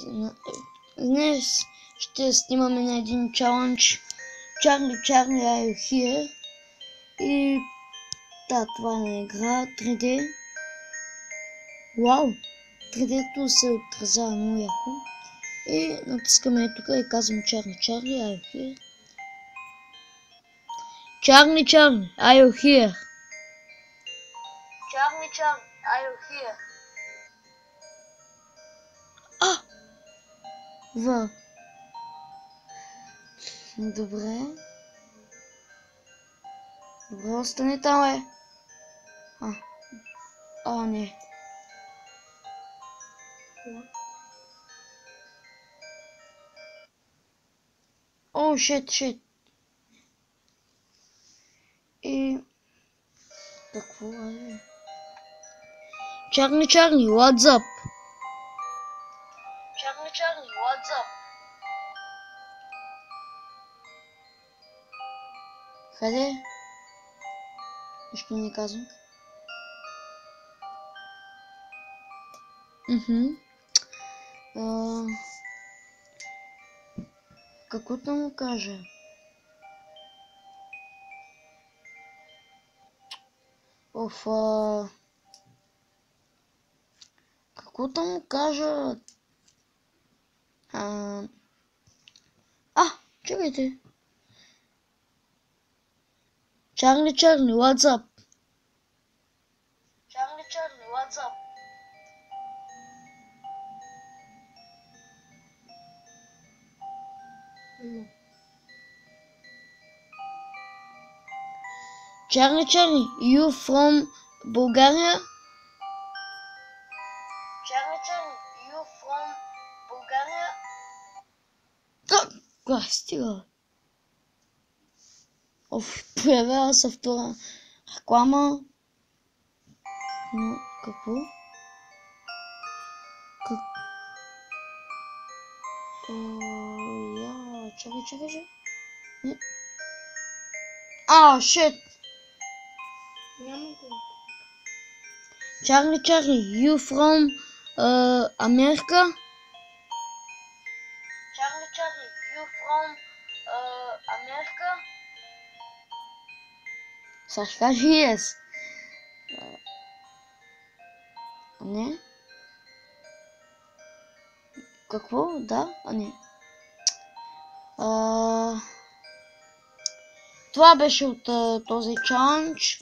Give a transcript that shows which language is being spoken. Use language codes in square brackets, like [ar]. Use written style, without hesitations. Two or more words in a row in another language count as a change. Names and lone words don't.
[bg] Днес ще снимаме на един чалендж Charlie Are You Here? И да, това е на игра 3D. Вау! 3D-то се отразява много яко. И натискаме тук и казвам Charlie Are You Here? Charlie Are You Here? Charlie Are You Here? В. Добре. Добре, остани там, не. О, shit. И... какво е? [en] Charlie, what's up? Charlie, what's up? [bg] Къде? Нищо не казвам. Каквото му кажа? Каквото му кажа? Чакайте. [en] Charlie, what's up? Charlie, what's up? Charlie, you from Bulgaria? Charlie, you from Bulgaria? [bg] Стига. Появява се втора реклама. Но какво? Чакай. Shit. [en] Charlie, you from America? Charlie, you from America? [bg] Сега ще кажа yes. Не? Какво? Да? Не. Това беше от този чалендж.